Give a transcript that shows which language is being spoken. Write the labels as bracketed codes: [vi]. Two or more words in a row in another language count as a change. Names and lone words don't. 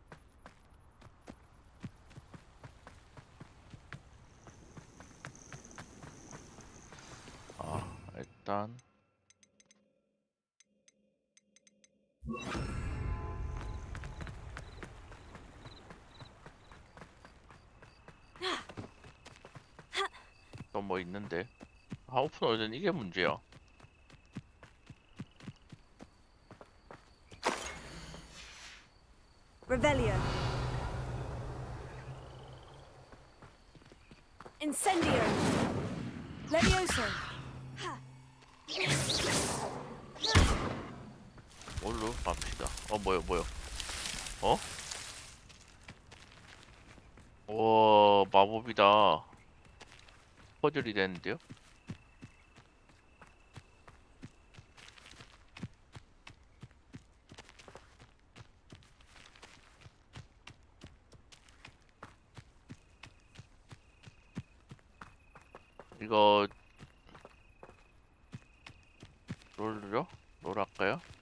[ko] 일단 또 뭐 있는데 오픈월드는 이게 문제야. Revelio. Incendio. Levioso. 뭘로 갑시다. 뭐요? 마법이다. 퍼즐이 되는데요? 이거 롤 할까요?